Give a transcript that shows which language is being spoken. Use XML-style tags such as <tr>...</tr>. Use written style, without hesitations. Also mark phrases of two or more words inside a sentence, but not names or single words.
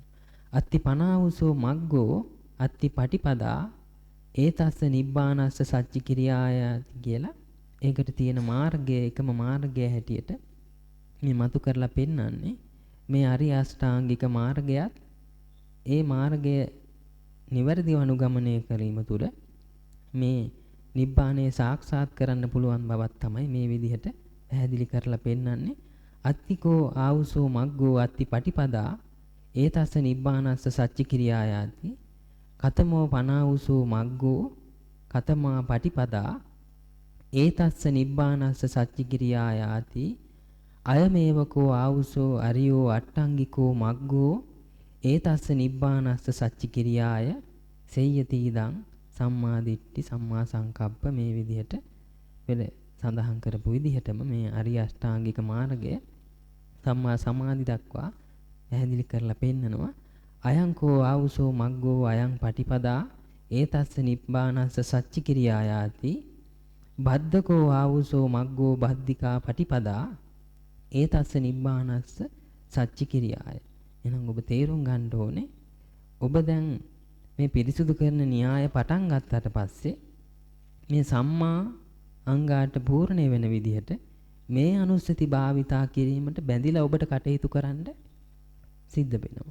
<pi>අත්ති පනාවුසෝ මග්ගෝ අත්ති පටිපදා ඒතස්ස නිබ්බානස්ස සච්චි කිරියාය</pi> <si>කියලා ඒකට තියෙන මාර්ගය එකම මාර්ගය හැටියට මේ මතු කරලා පෙන්වන්නේ මේ අරිය අෂ්ටාංගික මාර්ගයත් ඒ මාර්ගය නිවැරදිව අනුගමනය කිරීම තුළ මේ නිබ්බානය සාක්ෂාත් කරන්න පුළුවන් බවක් තමයි මේ විදිහට පැහැදිලි කරලා පෙන්වන්නේ.</si> <pi>අත්තිකෝ ආවුසෝ මග්ගෝ අත්ති පටිපදා ඒතස්ස නිබ්බානස්ස සච්චි කිරියායාති කතමෝ පනාවුසෝ මග්ගෝ කතමා පටිපදා ඒතස්ස නිබ්බානස්ස සච්චි කිරියායාති අයමේවකෝ ආවුසෝ අරියෝ අට්ටංගිකෝ මග්ගෝ ඒතස්ස නිබ්බානස්ස සච්චි කිරියාය සෙය්‍යති ඉදං සම්මා දිට්ඨි සම්මා සංකප්ප</pi> <si>මේ විදිහට පෙර සඳහන් කරපු විදිහටම මේ අරිය අෂ්ටාංගික මාර්ගය සම්මා සමාධි දක්වා පැහැදිලි කරලා පෙන්නනවා.</si> <pi>අයං කෝ ආවුසෝ මග්ගෝ අයං පටිපදා ඒතස්ස නිබ්බානස්ස සච්චි කිරියායාති බද්දකෝ ආවුසෝ මග්ගෝ බද්දිකා පටිපදා ඒතස්ස නිබ්බානස්ස සච්චි කිරියාය.</pi> <si>එහෙනම් ඔබ තේරුම් ගන්න ඕනේ ඔබ දැන් මේ පිරිසුදු කරන න්‍යාය පටන් ගත්තට පස්සේ මේ සම්මා අංගාට පූර්ණ වෙන විදිහට මේ අනුස්සති භාවිතා කිරීමට බැඳිලා ඔබට කටයුතු කරන්න සිද්ධ වෙනවා.</si>